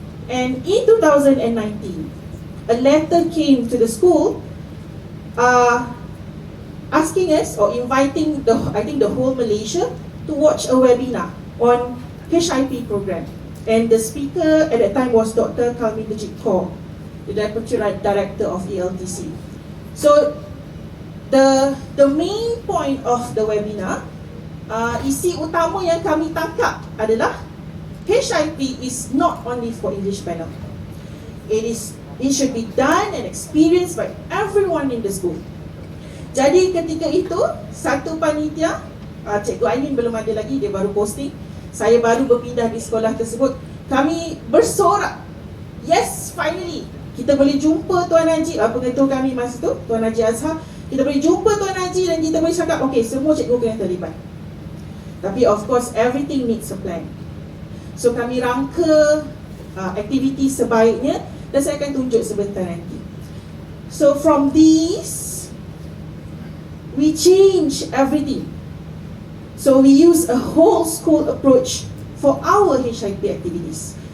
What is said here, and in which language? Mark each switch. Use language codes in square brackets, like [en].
[en] And in 2019, a letter came to the school asking us, or inviting the whole Malaysia to watch a webinar on HIP program. And the speaker at that time was Dr. Kalmi Najib Kaur, the Deputy Director of ELTC. So the main point of the webinar, [ms] isi utama yang kami tangkap adalah [en] HIP is not only for English panel. It should be done and experienced by everyone in the school. [ms] Jadi ketika itu, satu panitia, Cikgu Aileen belum ada lagi, dia baru posting. Saya baru berpindah di sekolah tersebut. Kami bersorak, [en] yes, finally [ms] kita boleh jumpa Tuan Haji, pengetua kami masa tu, Tuan Haji Azhar. Kita boleh jumpa Tuan Haji dan kita boleh cakap, okay, semua cikgu kena terlibat. Tapi [en] of course, everything needs a plan. [ms] So kami rangka aktiviti sebaiknya dan saya akan tunjuk sebentar nanti. [en] So from these, we change everything. So we use a whole school approach for our HIP activities.